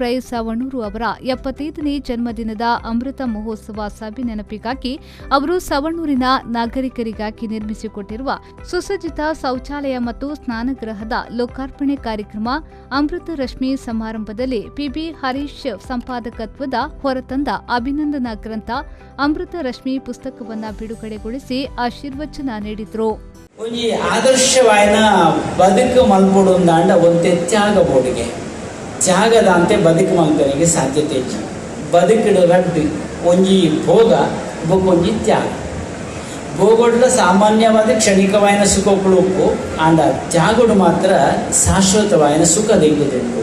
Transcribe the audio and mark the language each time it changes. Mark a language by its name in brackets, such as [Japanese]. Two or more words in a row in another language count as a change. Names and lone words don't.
[Kannada] ರೈ ಸವಣೂರು ಅವರ 75ನೇ ಜನ್ಮದಿನದ ಅಮೃತ ಮಹೋತ್ಸವ ಸಭೆ ನೆನಪಿಗಾಗಿ ಅವರು ಸವಣೂರಿನ ನಾಗರಿಕರಿಗಾಗಿ ನಿರ್ಮಿಸಿಕೊಟ್ಟಿರುವ ಸುಸಜ್ಜಿತ ಶೌಚಾಲಯ ಮತ್ತು ಸ್ನಾನಗೃಹದ ಲೋಕಾರ್ಪಣೆ ಕಾರ್ಯಕ್ರಮ ಅಮೃತ ರಶ್ಮಿ ಸಮಾರಂಭದಲ್ಲಿ ಪಿಬಿ ಹರೀಶ್ ಸಂಪಾದಕತ್ವದ ಹೊರತಂದ ಅಭಿನಂದನಾ ಗ್ರಂಥ ಅಮೃತ ರಶ್ಮಿ ಪುಸ್ತಕವನ್ನು ಬಿಡುಗಡೆಗೊಳಿಸಿ ಆಶೀರ್ವಚನ ನೀಡಿದರು. [Tulu] ಒಂಜಿ ಆದರ್ಶವಾಯಿನ ಬದುಕು ಮಲ್ಪಡುಂದಾಂಡ ಒಂತೆ ತ್ಯಾಗ ಬೋಡಿಗೆ ತ್ಯಾಗದ ಅಂತೆ ಬದುಕು ಮಲ್ಪನಿಗೆ ಸಾಧ್ಯತೆ ಹೆಚ್ಚು. ಬದುಕಿಡು ರಡ್ಡು ಒಂಜಿ ಭೋಗ ಬೊಕ್ಕೊಂಜಿ ತ್ಯಾಗ. ಭೋಗಡ್ಲ ಸಾಮಾನ್ಯವಾದ ಕ್ಷಣಿಕವಾಯಿನ ಸುಖಗಳು ಉಪ್ಪು ಆಂಡ ತ್ಯಾಗಡು ಮಾತ್ರ ಶಾಶ್ವತವಾಯಿನ ಸುಖ ದೆಂಗಿದೆ.